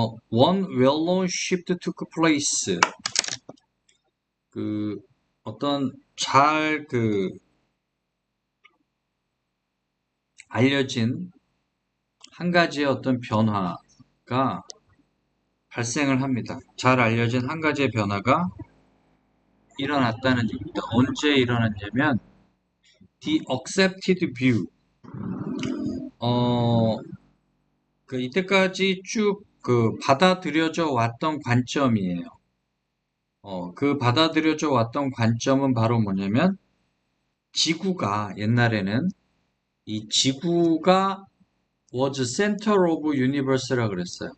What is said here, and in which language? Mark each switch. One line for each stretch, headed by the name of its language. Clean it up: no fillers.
English: One well-known shift took place.
Korean: 그 어떤 잘 알려진 한 가지의 어떤 변화가 발생을 합니다. 잘 알려진 한 가지의 변화가 일어났다는 얘기입니다. 언제 일어났냐면
English: The accepted view.
Korean: 어, 이때까지 쭉 받아들여져 왔던 관점이에요. 그 받아들여져 왔던 관점은 바로 뭐냐면 지구가 옛날에는 이 지구가
English: was center of universe
Korean: 라 그랬어요.